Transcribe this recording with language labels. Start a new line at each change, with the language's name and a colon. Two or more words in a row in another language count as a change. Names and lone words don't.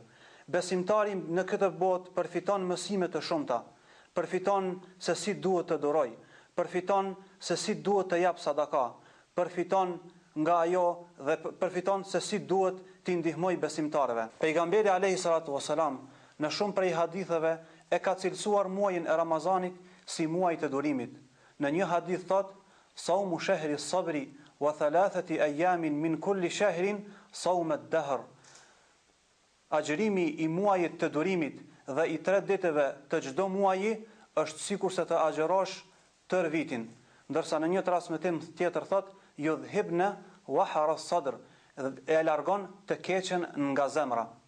Albanian: Besimtari në këtë botë përfiton mësime të shumta, përfiton se si duhet të duroj, përfiton se si duhet të jap sadaka, përfiton nga ajo dhe përfiton se si duhet t'i ndihmoj besimtarëve. Pejgamberi
Arabic: عليه الصلاة والسلام
Albanian: në shumë prej haditheve e ka cilësuar muajin e Ramazanit si muaj të durimit. Në një hadith thot:
Arabic: "صوم شهر الصبر وثلاثة أيام من كل شهر صوم الدهر."
Albanian: Agjërimi i muajit të durimit dhe i 3 ditëve të çdo muaji është sikur se të agjërosh tër vitin, ndërsa në një transmetim tjetër thot:
Arabic: "يذهبن وحر الصدر",
Albanian: e largon të keqen nga zemra.